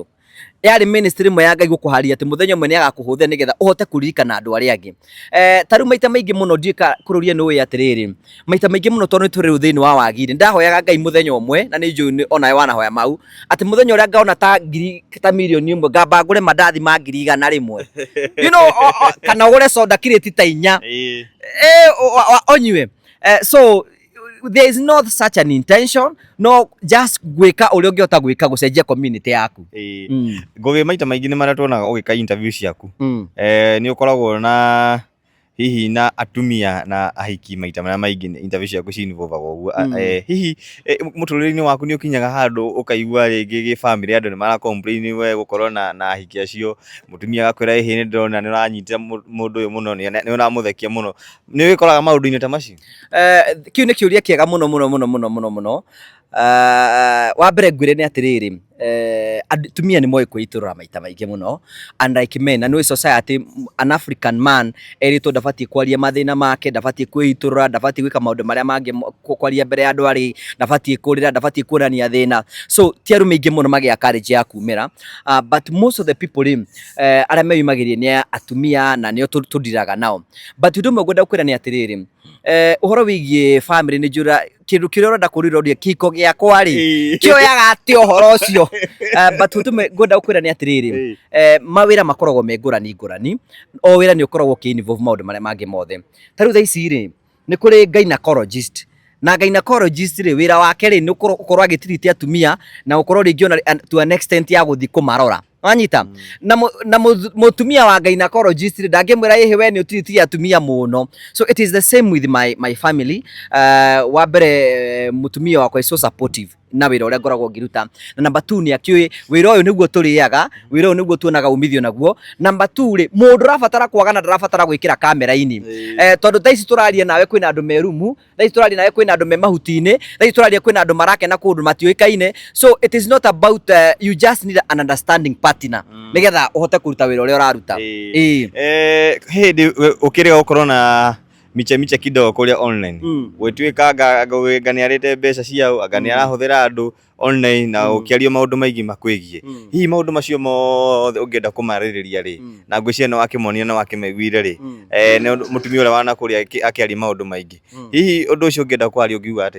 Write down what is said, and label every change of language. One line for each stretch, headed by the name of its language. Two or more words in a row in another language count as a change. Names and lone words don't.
Kikuyu: Yarĩ ministry mwe ya Ngai gũkũharia atĩ mũthenya ũmwe nĩ agakũhũthia nĩgetha ũhote kũririkana andũ arĩa angĩ. Ta rĩu maita maingĩ mũno ndiĩka kũrũria nĩ ũĩ atĩrĩrĩ, maita maingĩ mũno tondũ nĩ tũrĩ thĩinĩ wa wagi-rĩ, ndahoyaga Ngai mũthenya ũmwe, na nĩ njũĩ onawe wanahoya mau, atĩ mũthenya ũrĩa ngaona ta mirioni ĩmwe ngamba ngũre mandathi ma 100 rĩmwe.
English: You know,
Kikuyu: kana ũgũre soda kirĩti ta 4 onyue.
English: So there is not such an intention, no, just
Kikuyu: gwika uria ungiota gwika gucenjia community yaku. Ngugi maita maingi ni maria tuonaga ugika interview ciaku ni ukoragwo na hihi na atumia na ahiki maita maria maingi interview ciaku ci involve uguo hihi muturire-ini waku ni ukinyaga handu ukaigua ringi gi family andu ni mara complain we gukorwo na ahiki acio, mutumia agakwira hihi ni ndona ni uranyitira mundu uyu muno ni uramuthekia muno, ni wikoraga maundu-ini ta macio? Kiu ni kiuria kiega muno. Wa mbere ngwire ni atiriri, atumia ni moi kwiturura maita maingi muno,
English: unlike men. And we society, an African man
Kikuyu: eritwo ndabatie kwaria mathina make, ndabatie kwiturura, ndabatie gwika maundu maria mangi kwaria mbere ya andu ari, ndabatie kurira, ndabatie kuonania thina. So ti arume aingi muno magia courage ya kumira,
English: but most of the people
Kikuyu: aria meyumagirie ni atumia na nio tudiraga nao. But ndu ngwenda kwira ni atiriri, uhoro wigie family ni njura kindu kiria urenda kuriroria kiko giakwa ri kioyaga ati uhoro ucio. But utume ngwenda kwira ni atiriri, mawira makoragwo me ngurani, o wira ni ukoragwo ki involve maundu maria mangi mothe. Tariu tha ici ri ni kuri gynecologist, na gynecologist ri wira wake ri ni ukorwo agitiriti atumia na ukorwo ringi ona
English: to an extent
Kikuyu: ya guthi kumarora, wanyita na mutumia wa gynecologist ndangimwira hihi we ni utiriti atumia muno.
English: So it is the same with my family.
Kikuyu: Wa mbere mutumia wakwa
English: is so supportive
Kikuyu: na wira uria ngoragwo ngiruta, na number 2 ni akiui wira uyu niguo turiaga, wira uyu niguo tuonaga umithio naguo. Number 2 ri mundu rabatara kwagana ndarabatara gwikira kamera-ini, tondu tha ici turaria nawe kwina andu me rumu, tha ici turaria nawe kwina andu me mahuti-ini, tha ici turaria kwina andu marakena kundu matiuikaine.
English: So it is not about you just need an understanding partner
Kikuyu: nigetha uhote kuruta wira uria uraruta. Hindi ukiriga ukorwo na miche kidogo kuria online gwituika anga ni arite mbeca ciao, anga ni arahuthira andu online na ukiario maundu maingi makwigie hihi maundu macio mothe ungienda kumaririria ri na ngwiciria no akimonia no akimeguire ri ni mutumia uria wana kuria akiaria maundu maingi, hihi undu ucio ungienda kwaria ungiuga ati?